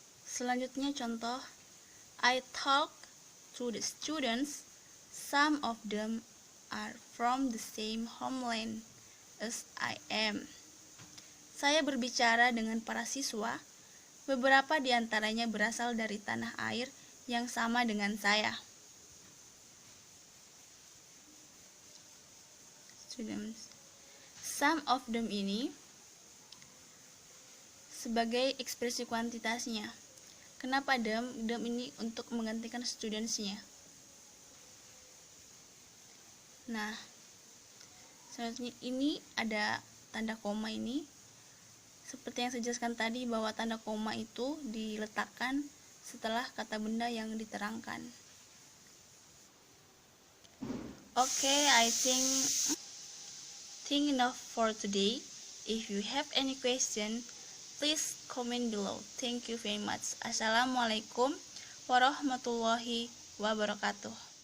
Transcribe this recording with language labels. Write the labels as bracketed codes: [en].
[id] Selanjutnya contoh, [en] I talk to the students, some of them are from the same homeland as I am. [id] Saya berbicara dengan para siswa, beberapa di antaranya berasal dari tanah air yang sama dengan saya. [en] Students. Some of them [id] ini sebagai ekspresi kuantitasnya. Kenapa them ini untuk menggantikan studentsnya. Nah, selanjutnya ini ada tanda koma ini. Seperti yang saya jelaskan tadi, bahwa tanda koma itu diletakkan setelah kata benda yang diterangkan. [en] Okay, I think enough for today. If you have any question, please comment below. Thank you very much. [ar] Assalamualaikum warahmatullahi wabarakatuh.